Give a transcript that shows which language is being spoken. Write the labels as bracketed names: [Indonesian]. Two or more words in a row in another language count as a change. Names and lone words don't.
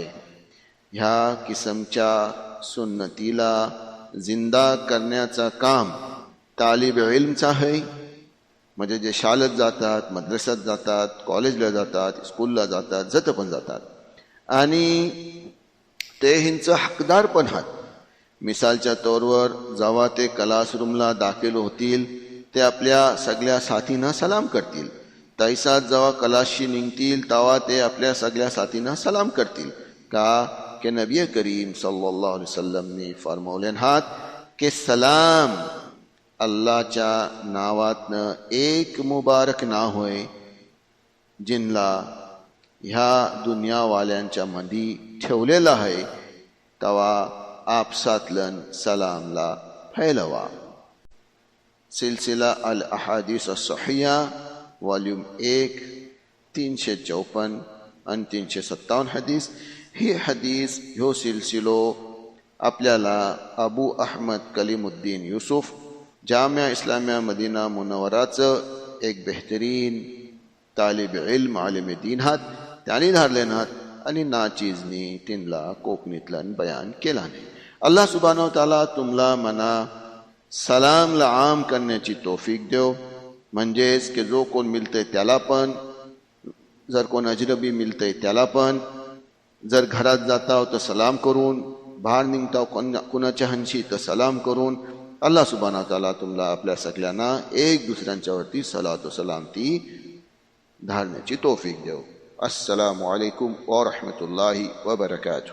[Konkani] ह्या किस्मच्या सुन्नतीला जिंदा करण्याचा काम तालिब इल्मचा आहे, म्हणजे जे शाळेत जातात, मद्रसात जातात, कॉलेजला जातात, स्कूलला जातात, जत पण जातात, आणि ते हिंचं हकदार पण आहात। मिसालच्या तौरवर जेव्हा ते क्लासरूमला दाखल होतील ते आपल्या सगळ्या साथींना सलाम करतील, तैसात जेव्हा क्लासशी निघतील तेव्हा ते आपल्या सगळ्या साथींना सलाम करतील, का के नबी करीम [Arabic] صلى الله عليه وسلم [Konkani] ने फरमावले हात के सलाम अल्लाहच्या नावातनं एक मुबारक ना होय जिनला ह्या दुनियावाल्यांच्या मधी ठेवलेला आहे, तवा आपसातलन सलामला फैलवा। सिलसिला अल अहादीस अस्सहिहा वॉल्यूम 1 354 आणि 357 हदीस। ही हदीस ह्यो सिलसिलो आपल्याला अबू अहमद कलीमुद्दीन युसुफ जामिया इस्लामिया मदीना मुनव्वराचं एक बेहतरीन तालिब इल्म आलिम दीन हात त्यांनी धारले नात आणि नाचीजनी तिनला कोकणीतलन बयान केला नाही। [Arabic] الله سبحانه وتعالى [Konkani] तुमला मना सलामला आम करण्याची तौफीक देव, म्हणजेच की जो कोण मिळतंय त्याला पण, जर कोण अजनबी मिळतंय त्याला पण, जर घरात जाताव तर सलाम करून, बाहेर निघताव कुणाच्या हंशी तर सलाम करून, [Arabic] الله سبحانه وتعالى [Konkani] तुमला आपल्या सगळ्यांना एक दुसऱ्यांच्यावरती सलात व सलाम ती धारण्याची तौफीक देव। [Arabic] السلام عليكم ورحمة الله وبركاته.